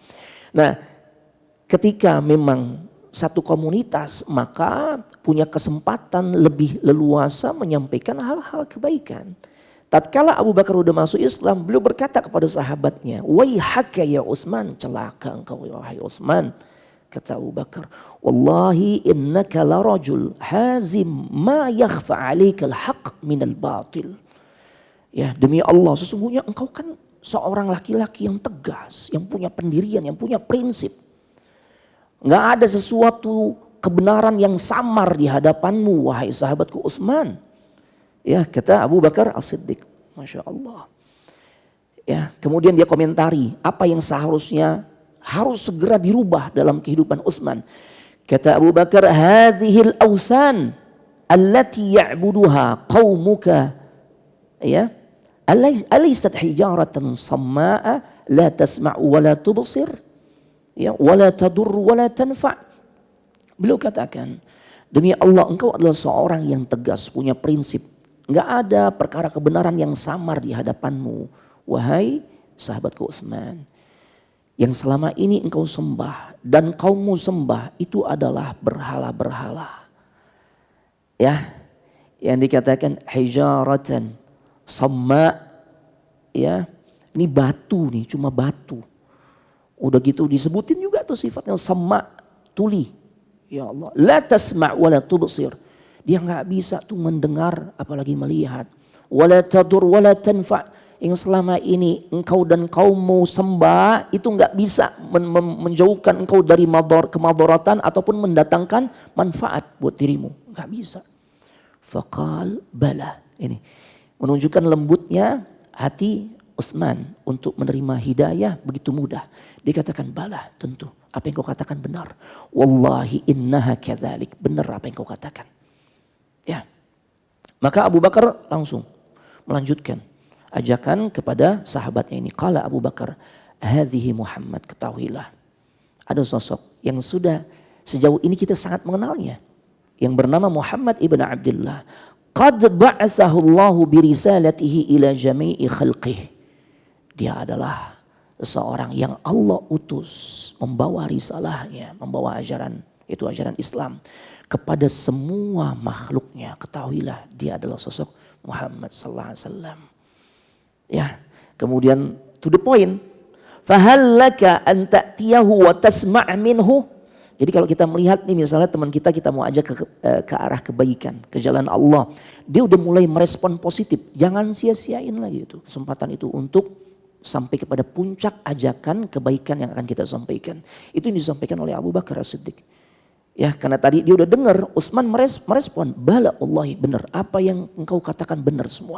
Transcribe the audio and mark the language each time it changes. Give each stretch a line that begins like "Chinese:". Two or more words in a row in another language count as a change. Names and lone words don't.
Indonesian: Nah, ketika memang satu komunitas maka punya kesempatan lebih leluasa menyampaikan hal-hal kebaikan. Tatkala Abu Bakar sudah masuk Islam, beliau berkata kepada sahabatnya,
Arabic: "ويحك يا عثمان,
Indonesian: celaka engkau wahai Utsman."
Arabic: Kata Abu Bakar, "والله إنك لرجل حازم ما يخفى عليك الحق من الباطل."
Indonesian: Ya, demi Allah sesungguhnya engkau kan seorang laki-laki yang tegas, yang punya pendirian, yang punya prinsip. Enggak ada sesuatu kebenaran yang samar di hadapanmu wahai sahabatku Utsman. Ya, kata Abu Bakar As-Siddiq.
Arabic: ما شاء الله.
Indonesian: Ya, kemudian dia komentari apa yang seharusnya harus segera dirubah dalam kehidupan Utsman.
Arabic: Kata Abu Bakar, "هذه الأوثان التي يعبدها قومك."
Indonesian: Ya.
Arabic: أليست حجارة صماء لا تسمع ولا تبصر ya ولا تضر ولا تنفع'.
Indonesian: Beliau katakan, demi Allah engkau adalah seorang yang tegas, punya prinsip. Enggak ada perkara kebenaran yang samar di hadapanmu wahai sahabatku Utsman. Yang selama ini engkau sembah dan kaummu sembah itu adalah berhala-berhala. Ya, yang dikatakan
Arabic: حجارة صماء
Indonesian: ya, ini batu nih, cuma batu. Udah gitu disebutin juga tuh sifatnya sama, tuli.
Arabic: يا الله، لا تسمع ولا تبصر.
Indonesian: Dia nggak bisa tuh mendengar apalagi melihat.
Arabic: ولا تضر ولا تنفع'.
Indonesian: Yang selama ini engkau dan kaummu sembah itu nggak bisa menjauhkan engkau dari kemadaratan ataupun mendatangkan manfaat buat dirimu. Nggak bisa.
Arabic: فقال بلى.
Indonesian: Ini menunjukkan lembutnya hati Utsman untuk menerima hidayah begitu mudah. Dia katakan bala, tentu apa yang kau katakan benar.
Arabic: والله إنها كذلك,
Indonesian: benar apa yang kau katakan. Ya. Maka Abu Bakar langsung melanjutkan ajakan kepada sahabatnya ini.
Arabic: قال أبو بكر، هذا محمد,
Indonesian: ketahuilah ada sosok yang sudah sejauh ini kita sangat mengenalnya, yang bernama Muhammad ibn Abdullah.
Arabic: قد بعثه الله برسالته إلى جميع خلقه.
Indonesian: Dia adalah seseorang yang Allah utus membawa risalahnya, membawa ajaran, itu ajaran Islam kepada semua makhluknya. Ketahuilah dia adalah sosok Muhammad sallallahu alaihi wasallam. Ya, kemudian
English: to the point.
Arabic: فهل لك أن تأتيه وتسمع منه.
Indonesian: Jadi kalau kita melihat nih misalnya teman kita mau ajak ke arah kebaikan, ke jalan Allah. Dia udah mulai merespon positif. Jangan sia-siain lagi itu kesempatan itu untuk sampai kepada puncak ajakan kebaikan yang akan kita sampaikan. Itu yang disampaikan oleh Abu Bakar As-Siddiq. Ya, karena tadi dia udah dengar Utsman merespon,
Arabic: بلى والله
Indonesian: benar, apa yang engkau katakan benar semua.